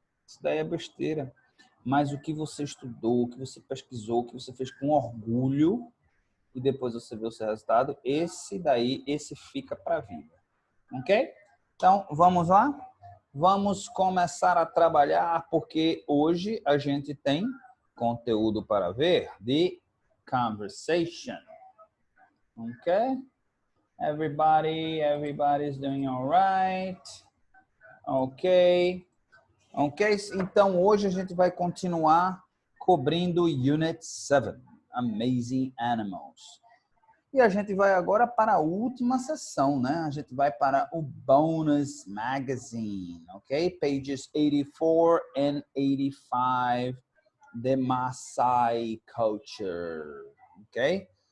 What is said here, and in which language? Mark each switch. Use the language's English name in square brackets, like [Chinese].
[Portuguese] Isso daí é besteira. Mas o que você estudou, o que você pesquisou, o que você fez com orgulho e depois você vê o seu resultado, esse fica para a vida. Ok? Então, vamos lá? Vamos começar a trabalhar, porque hoje a gente tem conteúdo para ver de conversation. Ok? [English] Everybody's doing all right. Ok? Ok? [Portuguese] Então, hoje a gente vai continuar cobrindo Unit 7, Amazing Animals. E a gente vai agora para a última sessão, né? A gente vai para o Bonus Magazine, ok? [English] Pages 84 and 85, The Maasai Culture, ok?